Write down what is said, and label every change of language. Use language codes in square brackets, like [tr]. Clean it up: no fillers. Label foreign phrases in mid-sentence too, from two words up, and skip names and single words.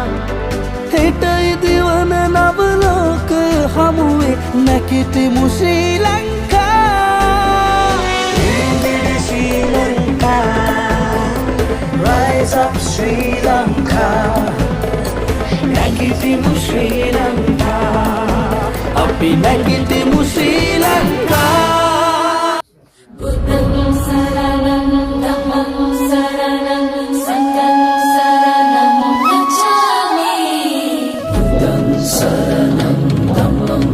[si] හෙට ඉදිවන නව ලෝකය හමුවේ නැගිටිමු ශ්‍රී ලංකා ශ්‍රී ලංකා [en] rise up [si] ශ්‍රී ලංකා නැගිටිමු ශ්‍රී ලංකා අපි නැගිටිමු ශ්‍රී ලංකා [pi] බුද්ධං සරණං ධම්මං සරණං සංඝං සරණං ගච්ඡාමි බුද්ධං සරණං ධම්මං